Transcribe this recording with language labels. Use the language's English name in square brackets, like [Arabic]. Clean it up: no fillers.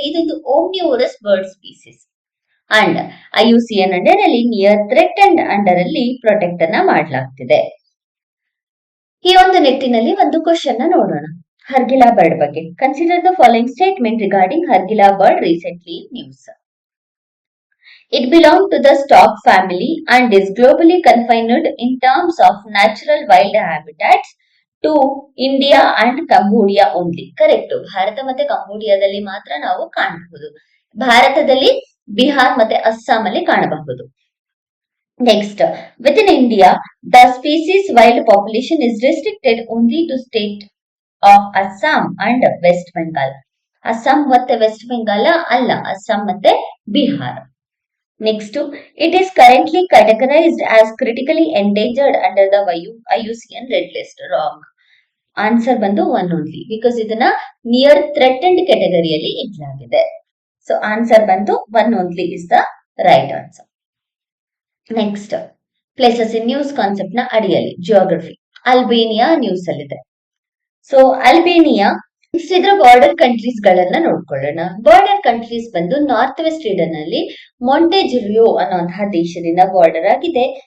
[Kannada] ಇದೊಂದು ಓಮ್ನಿವೋರಸ್ bird species and IUCN under ಅಲ್ಲಿ near threat and under ಅಲ್ಲಿ ಪ್ರೊಟೆಕ್ಟ್ ಅನ್ನ ಮಾಡಲಾಗ್ತಿದೆ. ಈ ಒಂದು ನಿಟ್ಟಿನಲ್ಲಿ ಒಂದು ಕ್ವಶನ್ ನೋಡೋಣ ಹರ್ಗಿಲಾ ಬರ್ಡ್ ಬಗ್ಗೆ. [English] Consider the following statement regarding Hargila bird recently in news. It belongs to the stork family and is globally confined in terms of natural wild habitats to India and Cambodia only. Correct. [Kannada] Bharat ಮತ್ತೆ ಕಂಬೋಡಿಯಾದಲ್ಲಿ ಮಾತ್ರ ನಾವು ಕಾಣಬಹುದು. ಭಾರತದಲ್ಲಿ ಬಿಹಾರ್ ಮತ್ತೆ ಅಸ್ಸಾಂ ಅಲ್ಲಿ ಕಾಣಬಹುದು. [English] Next, within India, the species wild population is restricted only to state of Assam and West Bengal. [Kannada] Assam ಮತ್ತೆ West Bengal ಅಲ್ಲ, ಅಸ್ಸಾಂ ಮತ್ತೆ Bihar. [English] Next, it is currently categorized as critically endangered under the IUCN Red List. Wrong. [Kannada] Answer ಬಂದು 1 [English] only because [Kannada] ಇದನ್ನ near threatened ಕ್ಯಾಟಗರಿಯಲ್ಲಿ ಇಡಲಾಗಿದೆ. [English] so answer [Kannada] ಬಂದು [English] 1 only is the right answer. [Kannada] Next, [English] places in news [Kannada] concept ನ ಅಡಿಯಲ್ಲಿ geography. Albania news ಅಲ್ಲಿದೆ. So Albania ಇದರ border countries ಗಳನ್ನ ನೋಡ್ಕೊಳ್ಳೋಣ. ಬಾರ್ಡರ್ ಕಂಟ್ರೀಸ್ ಬಂದು ನಾರ್ತ್ ವೆಸ್ಟ್ ರೀಡನ್ ಅಲ್ಲಿ ಮೊಂಟೆಜಿರಿಯೋ ಅನ್ನುವಂತಹ ದೇಶದಿಂದ ಬಾರ್ಡರ್ ಆಗಿದೆ.